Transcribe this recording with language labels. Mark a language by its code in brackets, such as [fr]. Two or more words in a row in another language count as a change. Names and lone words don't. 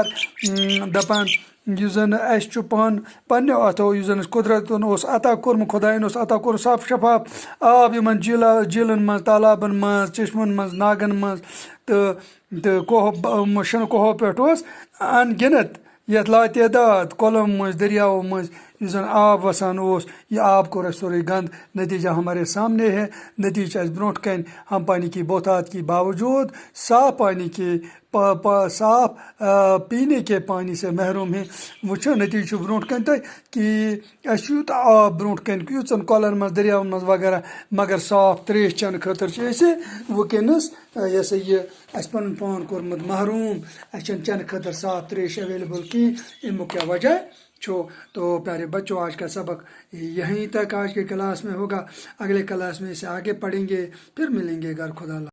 [ks] دپان یُس زن اسہِ چھُ پننیو اتھو یُس زن اسہِ قدرتن اوس عطا کوٚرمُت خۄداین اوس عطا کوٚرمُت صاف شفاف آب یِمن جھیلن منٛز تالابن منٛز چشمن منٛز ناگن منٛز تہٕ شِنہٕ کوہو پٮ۪ٹھ اوس ان گنت یتھ لاتعداد کۄلن منٛز دریاوو منٛز یُس زن آب وسان اوس. یہ آب کوٚر اسہِ سورُے گنٛد. [ur] نتیجہ ہمارے سامنے ہے. [ks] نتیجہ چھُ اسہِ برونٛٹھ کَنۍ [ur] ہم پانی کی بہتات کی باوجود صاف پانی کے صاف پینے کے پانی سے محروم ہیں. [ks] وٕچھو نتیجہ چھُ برونٛٹھ کَنۍ تۄہہِ کہ اسہِ چھُ یوٗتاہ آب برونٛٹھ کَنۍ یُتھ زن کۄلن منٛز دریاون منٛز وغیرہ مگر صاف ترٛیش چٮ۪نہٕ خٲطرٕ چھِ أسۍ وٕنکیٚنس یہ سا یہ اسہِ پنُن پان کوٚرمُت محروم. اسہِ چھنہٕ چٮ۪نہٕ خٲطرٕ صاف ترٛیش اویلیبل کِہیٖنۍ. امیُک کیا وجہ چھو؟ [ur] تو پیارے بچوں آج کا سبق یہیں تک آج کے کلاس میں ہوگا. اگلے کلاس میں اسے آگے پڑھیں گے. پھر ملیں گے. گھر خدا.